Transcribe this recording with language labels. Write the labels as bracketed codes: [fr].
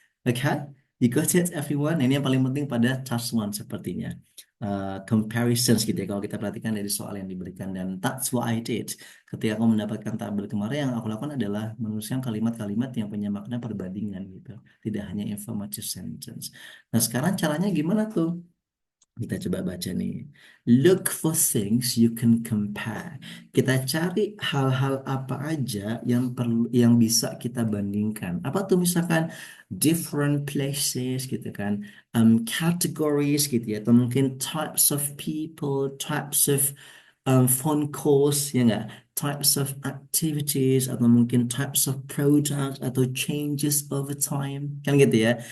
[id] Oke, [en] you got it everyone. [id] Nah, ini yang paling penting pada task one sepertinya. Comparisons gitu ya kalau kita perhatikan dari soal yang diberikan, dan [en] that's what I did [id] ketika aku mendapatkan tabel kemarin. Yang aku lakukan adalah menuliskan kalimat-kalimat yang punya makna perbandingan gitu, tidak hanya informative sentence. Nah, sekarang caranya gimana tuh? Kita coba baca nih. [en] Look for things you can compare. [id] Kita cari hal-hal apa aja yang perlu, yang bisa kita bandingkan. Apa tuh misalkan different places gitu kan, categories gitu ya, atau mungkin types of people, types of phone calls ya nggak, types of activities, atau mungkin types of products, atau [en] changes over time [id] kan gitu ya.